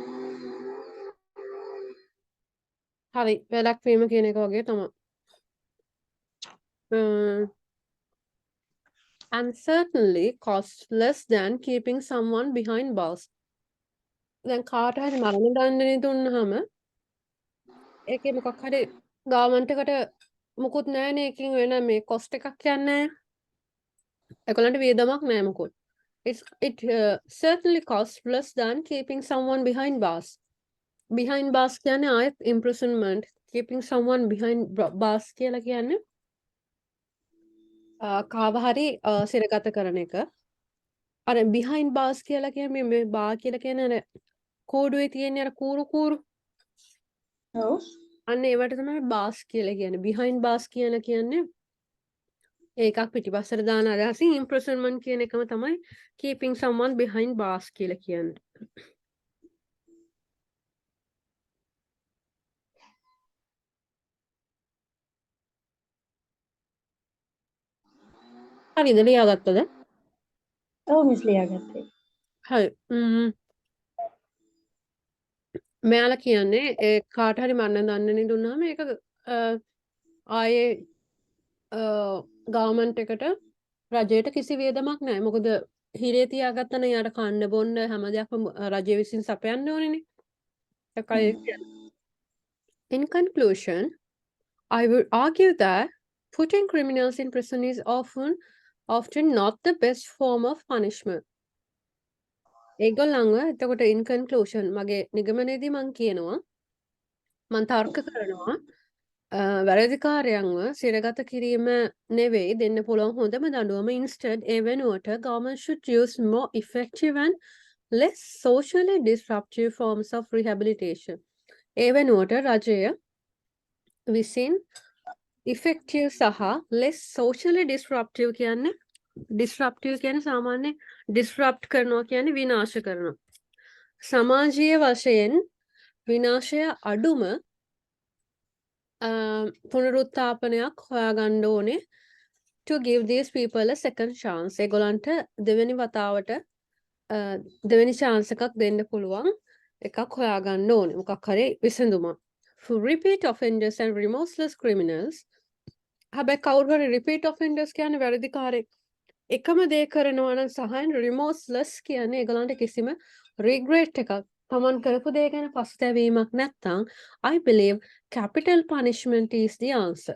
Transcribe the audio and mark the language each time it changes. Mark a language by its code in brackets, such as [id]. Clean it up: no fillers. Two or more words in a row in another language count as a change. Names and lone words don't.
[si] හරි. වැළැක්වීම කියන එක වගේ තමයි. [en] And certainly costs less than keeping someone behind bars. [si] දැන් කාට හරි මරණ දණ්ඩනය දුන්නාම ඒකේ මොකක් හරි ගවර්න්මන්ට් එකට මුකුත් නැහැනේ ඒකින් වෙන මේ කොස්ට් එකක් යන්නේ නැහැ. ඒගොල්ලන්ට වියදමක් නැහැ මුකුත්. [en] It certainly costs less than keeping someone behind bars. Behind bars [si] කියන්නේ ආයෙත් [en] imprisonment. Keeping someone behind bars [si] කියලා කියන්නේ කාව හරි සිරගත කරන එක. අර [en] behind bars [si] කියලා කියන්නේ මේ bar කියලා කියන්නේ අර කෝඩුවේ තියෙන අර කූරු ඔව්. අන්න ඒවට තමයි bars කියලා කියන්නේ. [en] behind bars [si] කියලා කියන්නේ ඒකක් පිටිපස්සට දාන අදහසින් imprisonment කියන එකම තමයි [en] keeping someone behind bars [si] කියලා කියන්නේ. හරිද ලියාගත්තද? ඔව් මිස් ලියාගත්තේ. හරි. මෙයාලා කියන්නේ ඒ කාට හරි මරණ දණ්ඩනය දුන්නාම ඒක ආයේ ගවර්න්මන්ට් එකට රජයට කිසි වියදමක් නැහැ. මොකද හිරේ තියාගත්තම යාට කන්න බොන්න හැම දෙයක්ම රජය විසින් සපයන්න ඕනේනේ. ඒකයි කියන්නේ. [en] In conclusion, I would argue that putting criminals in prison is often not the best form of punishment. [si] ඒගොල්ලන්ව එතකොට [en] in conclusion [si] මගේ නිගමනයේදී මම කියනවා මම තර්ක කරනවා වැරදිකාරයන්ව සිරගත කිරීම නෙවෙයි දෙන්න පුළුවන් හොඳම දඬුවම. [en] Instead [si] ඒ වෙනුවට [en] government should use more effective and less socially disruptive forms of rehabilitation. [si] ඒ වෙනුවට රජය විසින් effective සහ [en] less socially disruptive [si] කියන්නේ සාමාන්‍ය disrupt කරනවා කියන්නේ විනාශ කරනවා. සමාජීය වශයෙන් විනාශය අඩුම පුනරුත්ථාපනයක් හොයාගන්න ඕනේ [en] to give these people a second chance. [si] ඒගොල්ලන්ට දෙවෙනි වතාවට දෙවෙනි chance එකක් දෙන්න පුළුවන් එකක් හොයාගන්න ඕනේ. මොකක් හරි විසඳුමක්. [en] For repeat offenders and remorseless criminals. [si] හැබැයි කවුරු හරි [en] repeat offenders [si] කියන්නේ වැරදිකාරයෙක් එකම දේ කරනවා නම් සහ remorseless කියන්නේ ඒගොල්ලන්ට කිසිම regret එකක් තමන් කරපු දේ ගැන පසුතැවීමක් නැත්නම් [en] I believe capital punishment is the answer.